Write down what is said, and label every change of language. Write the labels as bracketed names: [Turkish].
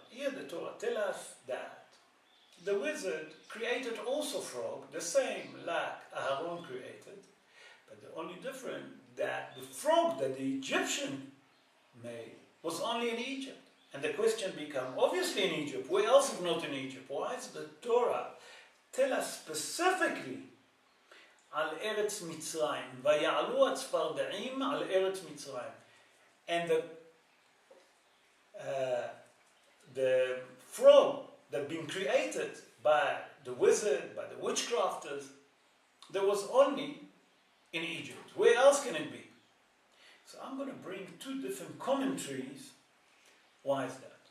[English] Here the Torah tells us that the wizard created also frog, the same like Aaron created, but the only difference that the frog that the Egyptian made was only in Egypt. And the question becomes, obviously in Egypt, where else if not in Egypt? Why does the Torah tell us specifically [Hebrew] על ארץ מצרים, ויעלו הצפרדעים על ארץ מצרים? [English] And the frog that been created by the wizard, by the witchcrafters, there was only in Egypt. Where else can it be? So I'm going to bring two different commentaries. Why is that?